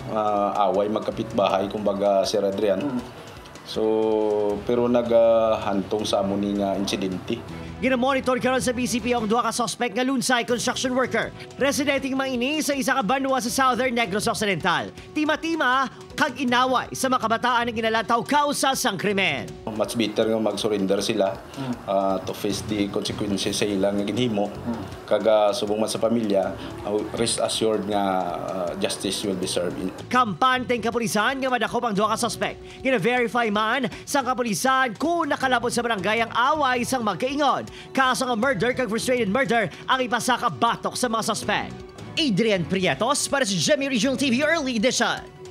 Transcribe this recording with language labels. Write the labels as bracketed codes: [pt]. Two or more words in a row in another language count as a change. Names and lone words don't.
[hil] Away magkapitbahay kumbaga Sir Adrian. So pero naghantong sa amo ni nga insidente. Ginamonitor karon sa PCP ang duha ka suspect nga lunsay [en] construction worker. [hil] Residenteng maini sa isa ka banwa sa Southern Negros Occidental. Tima-tima kag inaway sa mga kabataan nga ginalataw kausa sang krimen. [en] Much better [hil] nga mag-surrender sila [en] to face the consequences [hil] sa ilang ginhimo. Kag subong man sa pamilya, [en] rest assured [hil] nga [en] justice will be served. [hil] Kampanteng kapulisan nga madakop ang duha ka suspect. Gina-verify man sa kapulisan kung nakalabot sa barangay ang away sang magkaingon. Kaso nga murder kag frustrated murder ang ipasaka batok sa mga suspect. Adrian Prietos para sa GMA Regional TV Early Edition.